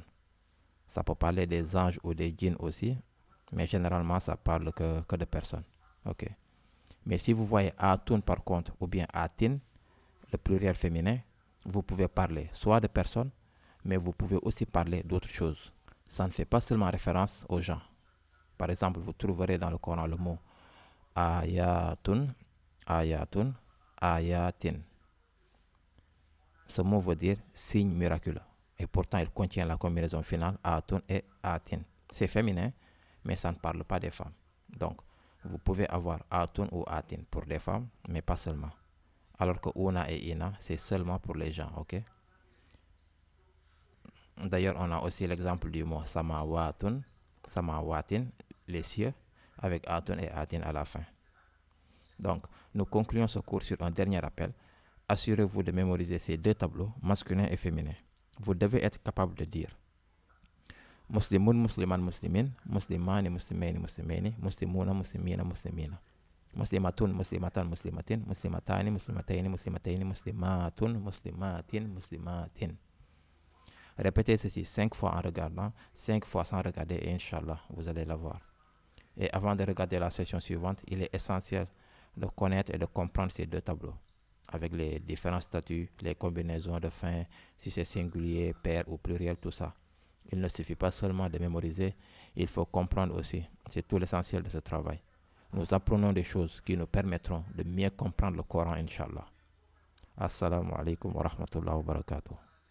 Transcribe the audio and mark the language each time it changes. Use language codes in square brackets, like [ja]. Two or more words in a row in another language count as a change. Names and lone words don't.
[fr] Ça peut parler des anges ou des djinns aussi, mais généralement ça parle que de personnes. Ok. Mais si vous voyez atun par contre ou bien atin, le pluriel féminin, vous pouvez parler soit de personnes, mais vous pouvez aussi parler d'autres choses. Ça ne fait pas seulement référence aux gens. Par exemple, vous trouverez dans le Coran le mot [ar] آيةٌ، آيةٌ، آيةٍ. [fr] Ce mot veut dire signe miraculeux. Et pourtant, il contient la combinaison finale atun et atin. C'est féminin, mais ça ne parle pas des femmes. Donc, vous pouvez avoir atun ou atin pour les femmes, mais pas seulement. Alors que una et ina, c'est seulement pour les gens, ok? D'ailleurs, on a aussi l'exemple du mot [ar] سماواتٌ، سماواتٍ, [fr] les cieux, avec atun et atin à la fin. Donc, nous concluons ce cours sur un dernier rappel. Assurez-vous de mémoriser ces 2 tableaux, masculin et féminin. Vous devez être capable de dire [ar] مسلمٌ، مسلمًا، مسلمٍ، مسلمانِ، مسلمَيْنِ، مسلمَيْنِ، مسلمونَ، مسلمِينَ، مسلمِينَ. مسلمةٌ، مسلمةً، مسلمةٍ، مسلمتانِ، مسلمتَيْنِ، مسلمتَيْنِ، مسلماتٌ، مسلماتٍ، مسلماتٍ. [fr] Répétez ceci 5 fois en regardant, 5 fois sans regarder et [ar] إن شاء الله, [fr] vous allez l'avoir. Et avant de regarder la session suivante, il est essentiel de connaître et de comprendre ces 2 tableaux, avec les différents statuts, les combinaisons de fin, si c'est singulier, pair ou pluriel, tout ça. Il ne suffit pas seulement de mémoriser, il faut comprendre aussi. C'est tout l'essentiel de ce travail. Nous apprenons des choses qui nous permettront de mieux comprendre le Coran, [ar] إن شاء الله. السلام عليكم ورحمة الله وبركاته.